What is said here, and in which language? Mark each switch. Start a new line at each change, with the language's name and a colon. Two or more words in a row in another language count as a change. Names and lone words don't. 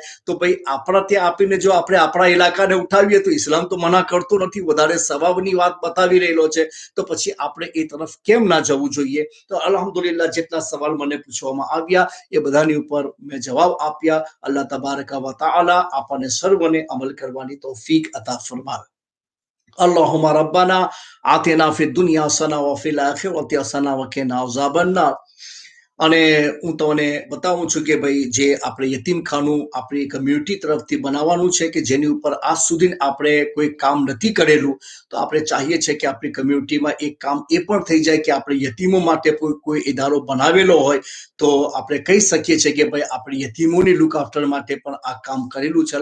Gujarati: તો ભાઈ આપણા ત્યાં આપીને જો આપણે આપણા ઇલાકાને ઉઠાવીએ તો ઇસ્લામ તો મના કરતો નથી, વધારે સવાબની વાત બતાવી રહેલો છે. તો પછી આપણે એ તરફ કેમ ના જવું જોઈએ? તો અલ્હમ્દુલિલ્લાહ જેટલા સવાલ મને પૂછવામાં આવ્યા એ બધાની ઉપર મેં જવાબ આપ્યા.
Arabic: الله تبارك وتعالى
Gujarati: આપણને સર્વને અમલ કરવાની તૌફીક અતા ફરમાવે.
Arabic: اللهم ربنا آتنا في الدنيا حسنة وفي الآخرة حسنة وقنا عذاب النار.
Gujarati: અને હું તમને બતાવું છું કે ભાઈ જે આપણે યતીમખાનું આપણી કમ્યુનિટી તરફથી બનાવવાનું છે કે જેની ઉપર આજ સુધી આપણે કોઈ કામ નથી કરેલું, તો આપણે ચાહીએ છીએ કે આપણી કમ્યુનિટીમાં એક કામ એ પણ થઈ જાય કે આપણે યતીમો માટે કોઈ ઇદારો બનાવેલો હોય તો આપણે કહી શકીએ છીએ કે ભાઈ આપણે યતીમોની
English: look after
Gujarati: માટે પણ આ કામ કરેલું છે.